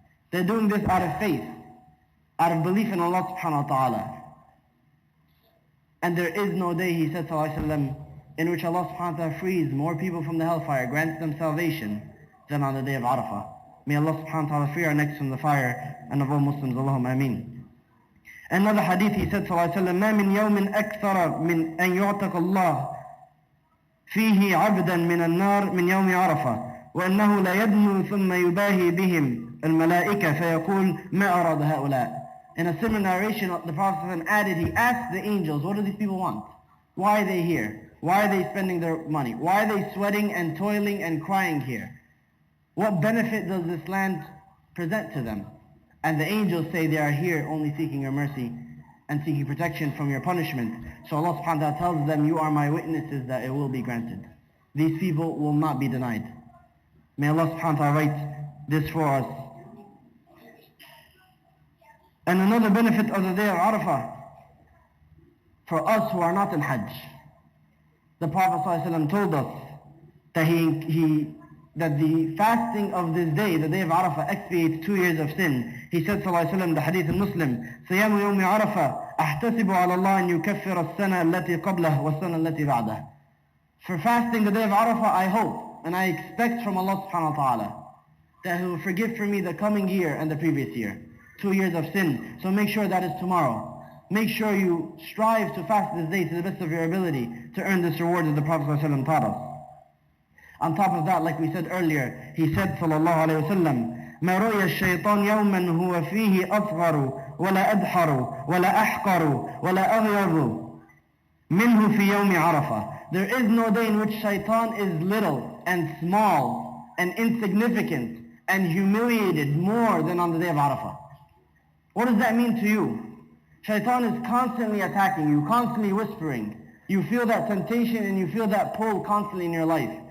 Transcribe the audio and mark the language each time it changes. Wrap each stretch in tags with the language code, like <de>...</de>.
<en>They're doing this out of faith, out of belief in Allah subhanahu wa ta'ala. And there is no day, he said sallallahu alayhi wa sallam, in which Allah subhanahu wa ta'ala frees more people from the hellfire, grants them salvation, than on the day of Arafah. May Allah subhanahu wa ta'ala free our necks from the fire, and of all Muslims, Allahumma ameen. Another hadith, he said sallallahu alayhi wa sallam,</en> <ar>مَا مِنْ يَوْمٍ أَكْثَرَ مِنْ أَنْ يُعْتَقَ اللَّهِ فِيهِ عَبْدًا مِنَ النَّارِ مِنْ يَوْمِ عَرَفَةِ وَأَنَّهُ لَيَدْنُو ثُمَّ يُبَاهِي بِهِمْ الْمَلَائِكَةَ فَيَقُولُ مَا أَرَادَ هَؤُلَاءِ.</ar> <en>In a similar narration, the Prophet added, he asked the angels, what do these people want? Why are they here? Why are they spending their money? Why are they sweating and toiling and crying here? What benefit does this land present to them? And the angels say they are here only seeking your mercy and seeking protection from your punishment. So Allah subhanahu wa ta'ala tells them, you are my witnesses that it will be granted. These people will not be denied. May Allah subhanahu wa ta'ala write this for us. And another benefit of the day of Arafah, for us who are not in Hajj, the Prophet ﷺ told us that that the fasting of this day, the day of Arafah, expiates 2 years of sin. He said sallallahu alayhi wa sallam, the hadith in Muslim,</en> <ar>صيام يوم عرفة أحتسب على الله أن يكفر السنة التي قبله والسنة التي بعده.</ar> <en>For fasting the day of Arafah, I hope and I expect from Allah subhanahu wa ta'ala that He will forgive for me the coming year and the previous year. 2 years of sin. So make sure that is tomorrow. Make sure you strive to fast this day to the best of your ability to earn this reward that the Prophet ﷺ taught us. On top of that, like we said earlier, he said sallallahu alayhi wa sallam,</en> <ar>ما رؤي الشيطان يوما هو فيه أصغر ولا أدحر ولا أحقر ولا أغيظ منه في يوم عرفة.</ar> <en>There is no day in which shaitan is little and small and insignificant and humiliated more than on the day of Arafah. What does that mean to you? Shaitan is constantly attacking you, constantly whispering. You feel that temptation and you feel that pull constantly in your life.</en>